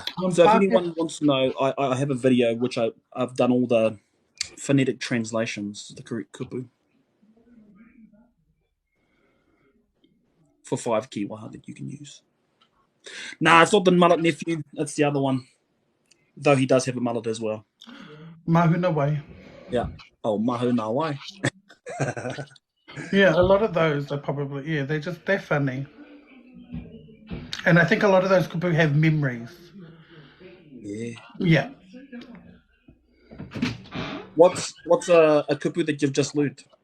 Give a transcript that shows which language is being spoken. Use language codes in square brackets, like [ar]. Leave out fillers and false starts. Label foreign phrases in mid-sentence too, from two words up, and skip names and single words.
[en] So if anyone wants to know, I have a video which I've done all the phonetic translations, the correct kupu, for 5 kiwaha that you can use. Nah, it's not the mullet nephew. That's the other one. Though he does have a mullet as well. [mi] Mahuna way. [en] Yeah. [mi] Oh, mahu nā wai. [en] Yeah, a lot of those are probably, they're funny. And I think a lot of those kupu have memories. Yeah. Yeah. What's a kupu that you've just learned?